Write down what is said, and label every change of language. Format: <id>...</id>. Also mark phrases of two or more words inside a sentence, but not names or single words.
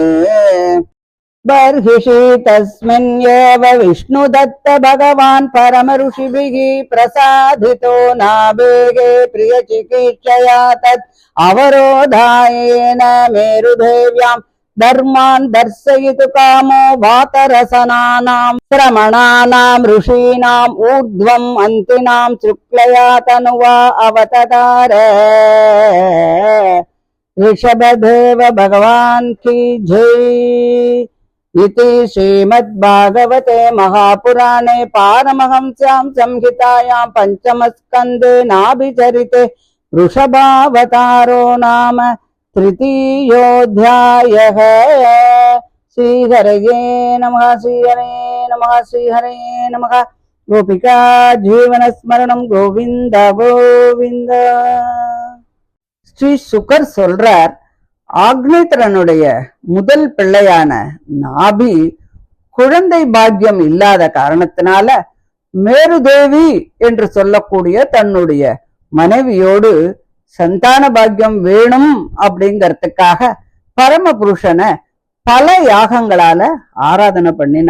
<sa>बर्हिषि तस्मिन्नेव विष्णुदत्त भगवान् परम ऋषिभिः प्रसादितो नाभेः प्रियचिकीर्षया तद् अवरोधायने मेरुदेव्यां धर्मान् दर्शयितु कामो वातरशनानां श्रमणानां ऋषीणाम् ऊर्ध्वम् अन्थिनां शुक्लया तनुवा अवततार.</sa> <hi>ऋषभदेव भगवान की जय.</hi> <sa>इति श्रीमद्भागवते महापुराणे पारमहंस्यां संहितायां पंचमस्कन्धे नाभिचरिते वृषभावतारो नाम तृतीयोऽध्यायः. श्रीहरये नमः. श्रीहरे नमः. श्रीहरे नमः. गोपिका जीवनस्मरणं गोविन्द गोविन्द.</sa> <ta>ஸ்ரீ சுகர் சொல்றார், ஆக்னேத்திரனுடைய முதல் பிள்ளையான நாபி குழந்தை பாக்கியம் இல்லாத காரணத்தினால மேருதேவி என்று சொல்லக்கூடிய தன்னுடைய மனைவியோடு சந்தான பாக்கியம் வேணும் அப்படிங்கறதுக்காக பரமபுருஷனை பல யாகங்களால ஆராதனை பண்ணினா.</ta>